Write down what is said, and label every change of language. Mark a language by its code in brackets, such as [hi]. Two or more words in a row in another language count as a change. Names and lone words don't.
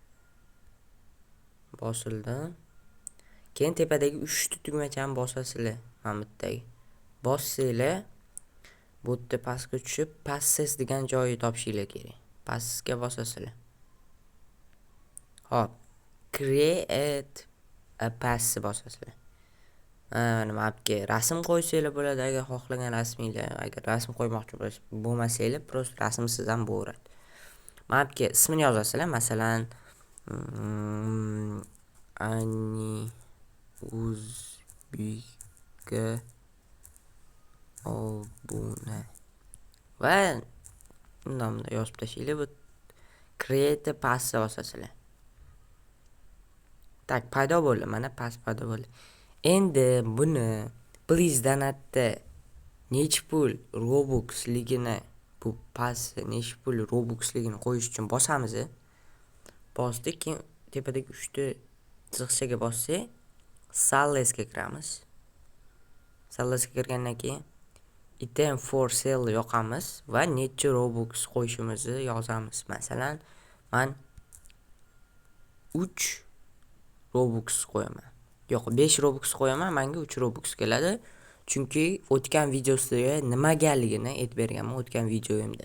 [uz] Bosildi. Keyin tepadagi 3 ta tugmachani bosasizlar. Mana bu yerdagi. Bossanglar, bu yerda pastga tushib, passes degan joyni topishinglar kerak. Passesga bosasizlar. Hop. [en] Create a pass [uz] bosasizlar. Mana bu yerga rasm qo'ysanglar bo'ladi, agar xohlagan rasminglar, agar rasm qo'ymoqchi bo'lmasanglar, prosta rasmsiz ham bo'laveradi. Mana bu yerga ismini yozasizlar, masalan, Ani Uzbekga obuna va nomni yozib tashlaylik. Bu [en] create a pass [uz] bosasizlar. Tak, paydo bo'ldi. Mana pass paydo bo'ldi. Endi buni please donatda necha pul Robuxligini, bu pass necha pul Robuxligini qo'yish uchun bosamiz. Bosdik, keyin tepadagi 3 ta chiziqchaga bossak, Sallesga kiramiz. Sallesga kirgandan keyin [en] item for sale [uz] yoqamiz va necha Robux qo'yishimizni yozamiz. Masalan, men 3 Robux qo'yaman. Yo'q, 5 Robux qo'yaman, menga 3 Robux keladi. Chunki o'tgan videosida nimagaligini aytib berganman o'tgan videoyimda.